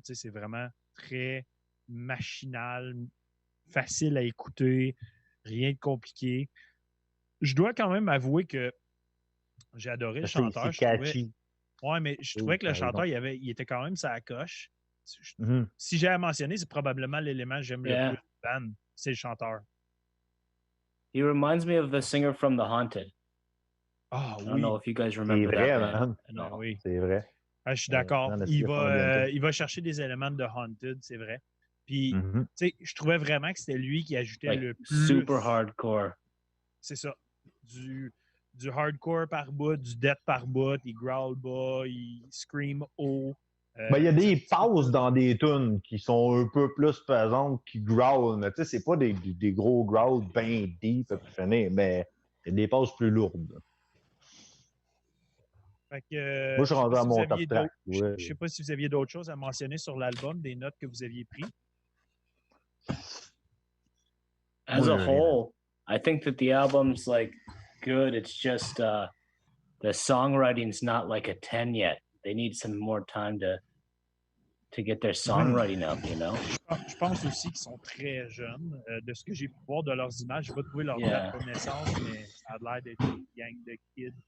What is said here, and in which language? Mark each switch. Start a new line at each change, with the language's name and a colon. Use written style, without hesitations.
French: Tu sais, c'est vraiment très machinal, facile à écouter, rien de compliqué. Je dois quand même avouer que j'ai adoré le chanteur. Ouais, mais je trouvais que le chanteur, il était quand même sa coche. Si j'ai à mentionner, c'est probablement l'élément que j'aime le plus de la band, c'est le chanteur.
English: He reminds me of the singer from The Haunted.
French: Ah oui.
English: I don't know if you guys remember that band.
French: Non, oui. C'est vrai. Ah, je suis d'accord. Il va chercher des éléments de Haunted, c'est vrai. Puis, tu sais, je trouvais vraiment que c'était lui qui ajoutait le plus... Super hardcore. C'est ça. Du hardcore par bout, du death par bout, il growl bas, il scream haut. Il y a des pauses dans des tunes qui sont un peu plus pesantes, qui growl, mais tu sais, c'est pas des gros growls bien deep, mais il y a des pauses plus lourdes. Fait que, moi, je suis rendu à mon top track. Je ne sais pas si vous aviez d'autres choses à mentionner sur l'album, des notes que vous aviez prises.
English: As a whole, I think that the album's like good. It's just the songwriting's not like a 10 yet. They need some more time to to get their songwriting up, you know?
French: Je pense aussi qu'ils sont très jeunes. De ce que j'ai pu voir de leurs images, je vais trouver leur date de naissance, mais ça a l'air d'être une gang de kids.